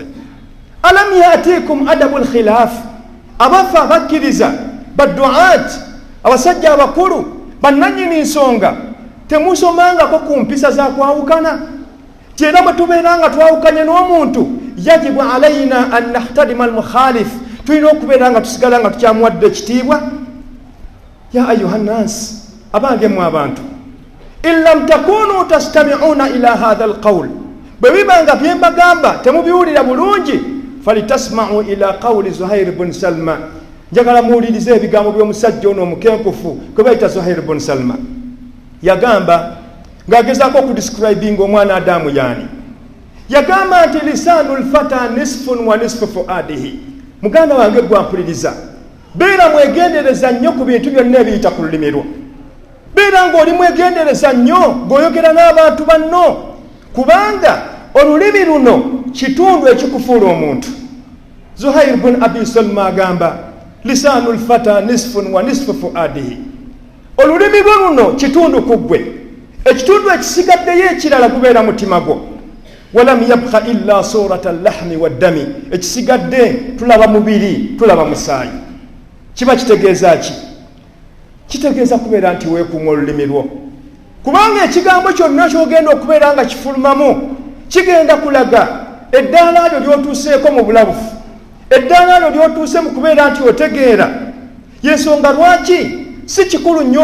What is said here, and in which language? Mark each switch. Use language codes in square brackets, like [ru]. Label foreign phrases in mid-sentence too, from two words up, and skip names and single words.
[ar] ألم يأتكم أدب الخلاف, [lg] abafa abakkiriza, badduaat, abasajja abakulu, bannannyini nsonga, temusomangako ku mpisa za kwawukana? Kyera bwe tubeera nga twawukanye n'omuntu, [ar] يجب علينا أن نحترم المخالف, [lg] tulina okubeera nga tusigala nga tukyamuwadde ekitiibwa. [ar] يا أيها الناس, [lg] abange mu abantu, [ar] إن لم تكونوا تستمعون إلى هذا القول [lg] bwe bibanga bye mbagamba temubiwulira bulungi [ar] فلتسمعوا إلى قول [lg] Zuhair ibn Salma njagala muwulirize ebigambo by'omusajja ono omukenkufu kwe bayita Zuhair ibn Salma yagamba ng'agezaako okudescribinga omwana Adamu yani yagamba nti [ar] لسان الفتى نصف ونصف فؤاده [lg] muganda wange gwampuliriza beera mwegendereza nnyo ku bintu byonna ebiyita ku lulimi lwo beera ng'oli mwegendereza nnyo ng'oyogera n'abantu banno kubanga olulimi luno kitundu ekikufuula omuntu Zuhair ibn Abi Salma agamba [ar] لسان الفتى نصف ونصف فؤاده [lg] olulimi lwo luno kitundu ku ggwe ekitundu ekisigaddeyo ekirala gubeera mutima gwo [ar] ولم يبق إلا صورة اللحم والدم [lg] ekisigadde tulaba mubiri tulaba musaayi kiba kitegeeza ki kitegeeza kubeera nti weekuuma olulimi lwo kubanga ekigambo kyonna kyogenda okubeera nga kifulumamu kigenda kulaga eddaala lyo lyotuuseeko mu bulabufu eddaala lyo lyotuuse mu kubeera nti otegeera yensonga lwaki si kikulu nnyo